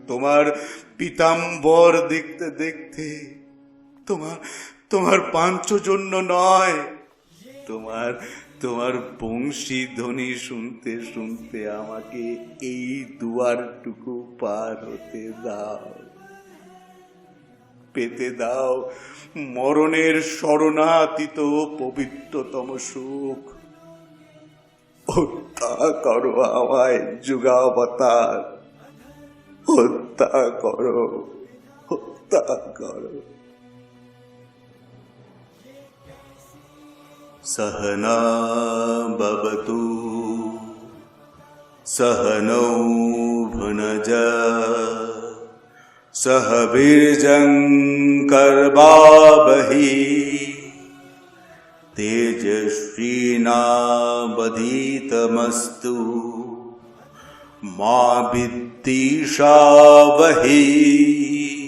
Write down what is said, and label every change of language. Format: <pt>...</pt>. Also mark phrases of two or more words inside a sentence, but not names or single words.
<bn>তোমার পীতাম্বর দেখতে দেখতে, তোমার তোমার পাঞ্চজন্য নয়, তোমার তোমার বংশী ধ্বনি শুনতে শুনতে আমাকে এই দুয়ারটুকু পার হতে দাও, পেতে দাও মরণের শরণাতীত পবিত্রতম সুখ। হত্যা করো আমায় যুগাবতার, হত্যা করো, হত্যা করো।</bn> <sa>सहना भवतु सहनौ भुनजा सह वीर्यङ्करवावहै तेजस्विनावधीतमस्तु मा विद्विषावहै।</sa>